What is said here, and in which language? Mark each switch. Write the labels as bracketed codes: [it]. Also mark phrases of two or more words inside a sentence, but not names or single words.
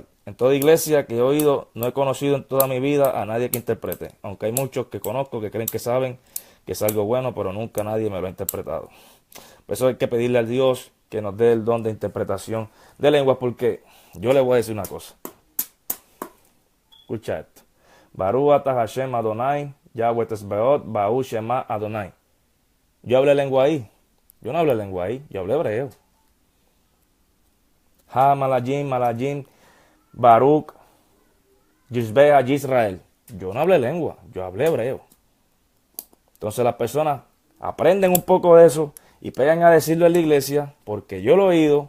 [es] En toda iglesia que he oído, no he conocido en toda mi vida a nadie que interprete, aunque hay muchos que conozco que creen que saben que es algo bueno, pero nunca nadie me lo ha interpretado. Por eso hay que pedirle a Dios que nos dé el don de interpretación de lenguas, porque yo le voy a decir una cosa. Escucha esto. [he] ברוך אתה השם אדוני, יהוה צבאות, בואו שמע אדוני. [es] Yo hablé lengua ahí. Yo no hablé lengua ahí, yo hablé hebreo. [he] המלאכים, ברוך, ישבע ישראל. [es] Yo no hablé lengua, yo hablé hebreo. Entonces las personas aprenden un poco de eso y pegan a decirlo en la iglesia, porque yo lo he oído.